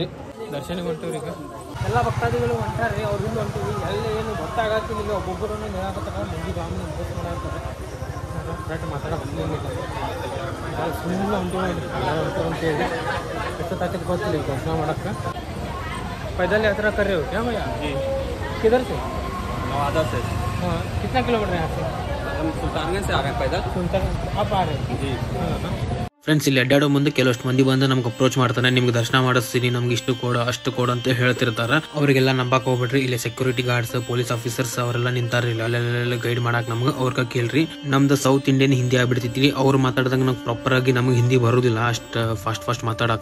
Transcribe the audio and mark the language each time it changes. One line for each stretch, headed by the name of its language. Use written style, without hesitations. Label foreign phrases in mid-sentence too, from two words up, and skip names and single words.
Kannada: ದರ್ಶನಕ್ಕೆ ಹೊಂಟಿವ್ರಿ. ಈಗ ಎಲ್ಲ ಭಕ್ತಾದಿಗಳು ಹೊಂಟಾರಿ. ಅವ್ರಿಂದ ಹೊಂಟಿವಿ. ಎಲ್ಲಿ ಏನು ಗೊತ್ತಾಗತ್ತಿಲ್ಲ. ಇಲ್ಲಿ ಒಬ್ಬೊಬ್ಬರು ಹೇಳಕತ್ತಾರ ಮಂದಿ ಬಾಮಿ ಬೋಸ್ ಮಾಡಾಕ್ತಾರೆ. ಕರೆಕ್ಟ್ ಮಾತಾಡೋದು ಸುಮ್ಮನೆ ಹೊಂಟಿವಿ ಅಂತೇಳಿ ಎಷ್ಟೊತ್ತಾಕಿದ್ ಗೊತ್ತಿಲ್ಲ ಈಗ ದರ್ಶನ ಮಾಡಕ್ಕೆ.
Hindi: पैदल यात्रा कर रहे हो क्या भैया? जी। किधर से? नवादा से। हाँ, कितना किलोमीटर है यहाँ से? हम सुल्तानगंज से आ रहे हैं पैदल। सुल्तानगंज आप आ रहे हैं? जी। हाँ।
Kannada: ಫ್ರೆಂಡ್ಸ್ ಇಲ್ಲಿ ಅಡ್ಡಾಡೋ ಮುಂದೆ ಕೆಲವಷ್ಟು ಮಂದಿ ಬಂದು ನಮ್ಗೆ ಅಪ್ರೋಚ್ ಮಾಡ್ತಾರೆ. ನಿಮ್ಗೆ ದರ್ಶನ ಮಾಡಿಸ್ತೀನಿ, ನಮ್ಗೆ ಇಷ್ಟು ಕೊಡು ಅಷ್ಟು ಕೊಡು ಅಂತ ಹೇಳ್ತಿರ್ತಾರೆ. ಅವರಿಗೆಲ್ಲ ನಂಬಕ್ ಹೋಗ್ಬಿಡ್ರಿ. ಇಲ್ಲಿ
English: security guards, police officers
Kannada: ಅವರೆಲ್ಲ ನಿಂತಾರ. ಇಲ್ಲ ಅಲ್ಲೆಲ್ಲ ಗೈಡ್ ಮಾಡಕ್ ನಮ್ಗೆ ಅವ್ರ ಕೇಳ್ರಿ. ನಮ್ದು
English: South Indian
Kannada: ಹಿಂದಿ ಆಗ್ಬಿಡ್ತೈತಿ. ಅವ್ರು ಮಾತಾಡ್ದಂಗ ನಮ್ಗೆ ಪ್ರಾಪರ್ ಆಗಿ ನಮ್ಗೆ ಹಿಂದಿ ಬರೋದಿಲ್ಲ ಅಷ್ಟು ಫಾಸ್ಟ್ ಮಾತಾಡಕ.